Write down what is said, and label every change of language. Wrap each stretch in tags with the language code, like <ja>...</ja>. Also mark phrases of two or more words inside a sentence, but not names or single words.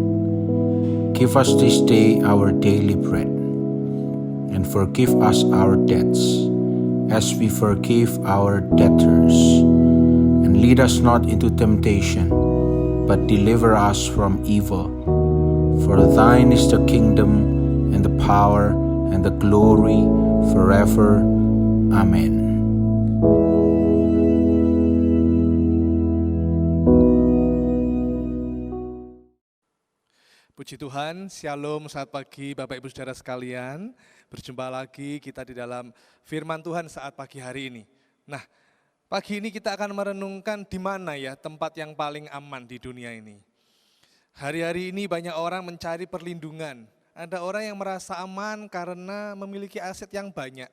<en>Give us this day our daily bread, and forgive us our debts, as we forgive our debtors. And lead us not into temptation, but deliver us from evil. For thine is the kingdom, and the power, and the glory, forever. Amen.</en> <id>Puji Tuhan, Shalom, selamat pagi Bapak Ibu Saudara sekalian. Berjumpa lagi kita di dalam firman Tuhan saat pagi hari ini. Nah, pagi ini kita akan merenungkan di mana ya tempat yang paling aman di dunia ini. Hari-hari ini banyak orang mencari perlindungan. Ada orang yang merasa aman karena memiliki aset yang banyak.</id>